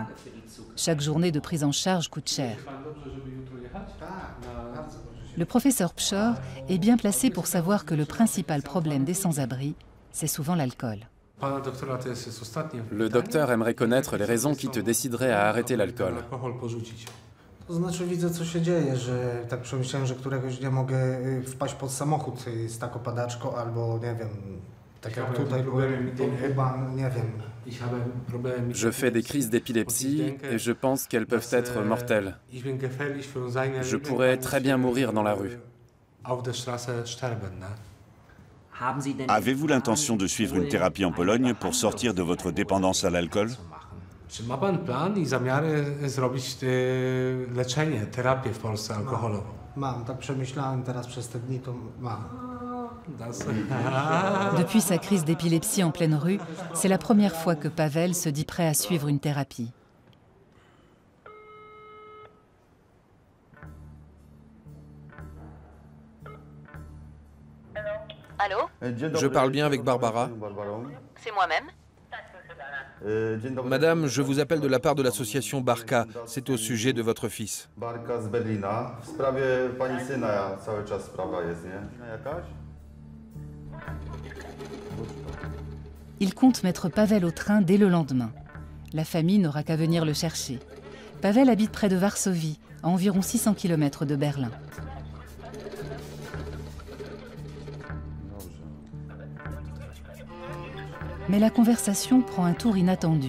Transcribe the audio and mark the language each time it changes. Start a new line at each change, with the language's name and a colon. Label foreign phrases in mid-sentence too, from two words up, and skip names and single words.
French: Chaque journée de prise en charge coûte cher. Le professeur Pschor est bien placé pour savoir que le principal problème des sans-abri, c'est souvent l'alcool. Le docteur aimerait connaître les raisons qui te décideraient à arrêter l'alcool.
Polish: To znaczy widzę, co się dzieje, że tak przemyślałem, że któregoś dnia mogę wpaść pod samochód z taką padaczką albo, nie wiem, tak jak tutaj byłem, chyba, nie wiem.
French: Je fais des crises d'épilepsie et je pense qu'elles peuvent être mortelles. Je pourrais très bien mourir dans la rue. Avez-vous l'intention de suivre une thérapie en Pologne pour sortir de votre dépendance à l'alcool?
Polish: Czy ma pan plan i zamiary zrobić leczenie, terapię w Polsce alkoholową? Mam, tak przemyślałem teraz przez te dni, to mam.
French: Depuis sa crise d'épilepsie en pleine rue, c'est la première fois que Pavel se dit prêt à suivre une thérapie. Allô? Je parle bien avec Barbara. C'est moi-même. Madame, je vous appelle de la part de l'association Barca. C'est au sujet de votre fils.
Polish: Barka z Berlina. W sprawie pani syna cały czas sprawa jest, nie? Jakaś?
French: Il compte mettre Pavel au train dès le lendemain. La famille n'aura qu'à venir le chercher. Pavel habite près de Varsovie, à environ 600 km de Berlin. Mais la conversation prend un tour inattendu.